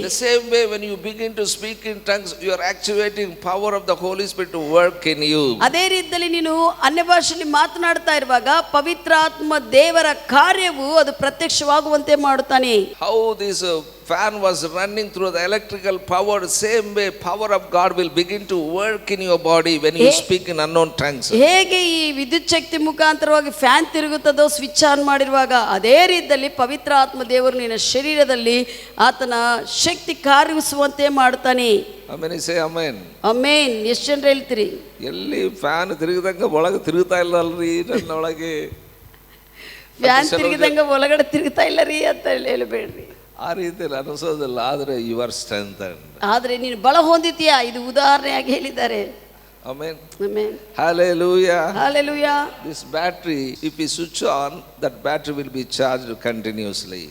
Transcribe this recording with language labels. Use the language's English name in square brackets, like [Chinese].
[English] The same way when you begin to speak in tongues, you are activating power of the Holy Spirit to work in you. [Kannada] ಅದೇ ರೀತಿಯಲ್ಲಿ ನೀನು ಅನ್ಯ ಭಾಷೆಯಲ್ಲಿ ಮಾತನಾಡ್ತಾ ಇರುವಾಗ ಪವಿತ್ರಾತ್ಮ ದೇವರ ಕಾರ್ಯವು ಅದು ಪ್ರತ್ಯಕ್ಷವಾಗುವಂತೆ ಮಾಡುತ್ತಾನೆ. [English] How this fan was running through the electrical power, same way power of God will begin to work in your body when you speak in unknown tongues. [Kannada] ಹೇಗೆ ಈ ವಿದ್ಯುತ್ ಶಕ್ತಿ ಮುಖಾಂತರವಾಗಿ ಫ್ಯಾನ್ ತಿರುಗುತ್ತದೋ ಸ್ವಿಚ್ ಆನ್ ಮಾಡಿರುವಾಗ, ಅದೇ ರೀತಿಯಲ್ಲಿ ಪವಿತ್ರ ಆತ್ಮ ದೇವರು ನಿನ್ನ ಶರೀರದಲ್ಲಿ ಆತನ ಶಕ್ತಿ ಕಾರ್ಯಿಸುವಂತೆ ಮಾಡುತ್ತಾನೆ. [English] ಆಮೇಲೆ say amen. [Kannada] ಆಮೆನ್. ಎಷ್ಟು ಜನರು ಹೇಳ್ತೀರಿ? ಎಲ್ಲಿ ಫ್ಯಾನ್ ತಿರುಗಿದಂಗೆ ಒಳಗೆ ತಿರುಗುತ್ತಾ ಇಲ್ಲ ಅಲ್ರಿ ನನ್ನೊಳಗೆ. ಫ್ಯಾನ್ ತಿರುಗಿದಂಗೆ ಒಳಗಡೆ ತಿರುಗ್ತಾ ಇಲ್ಲ ರೀ ಅಂತ ಹೇಳಬೇಡ್ರಿ. ಆ ರೀತಿಯಲ್ಲಿ ಅನಿಸೋದಿಲ್ಲ, ಆದರೆ [English] You are strengthened. [Kannada] ಆದರೆ ನೀನು ಬಲ ಹೊಂದಿತೀಯಾ, ಇದು ಉದಾಹರಣೆಯಾಗಿ ಹೇಳಿದ್ದಾರೆ. [English] Amen. Amen. Hallelujah. Hallelujah. This battery, if we switch on, that battery will be charged continuously.